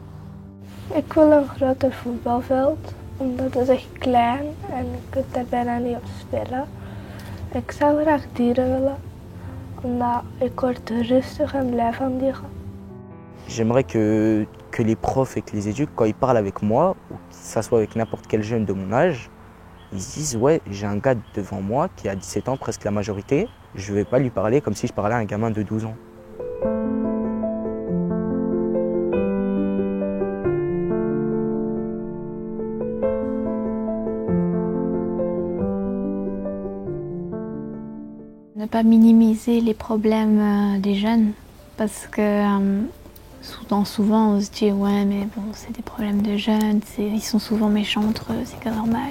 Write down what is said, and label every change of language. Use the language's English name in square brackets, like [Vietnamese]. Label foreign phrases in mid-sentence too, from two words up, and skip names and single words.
[Dutch] Ik wil een groter voetbalveld, omdat het is echt klein en je kunt daar bijna niet op spelen. Ik zou graag dieren willen, omdat ik word er rustig en blij van dieren. [French] J'aimerais que les profs et que les éduques, quand ils parlent avec moi, ou que ça soit avec n'importe quel jeune de mon âge, ils se disent ouais, j'ai un gars devant moi qui a 17 ans, presque la majorité, je ne vais pas lui parler comme si je parlais à un gamin de 12 ans. Ne pas minimiser les problèmes des jeunes parce que souvent on se dit ouais mais bon c'est des problèmes de jeunes, ils sont souvent méchants entre eux, c'est que normal.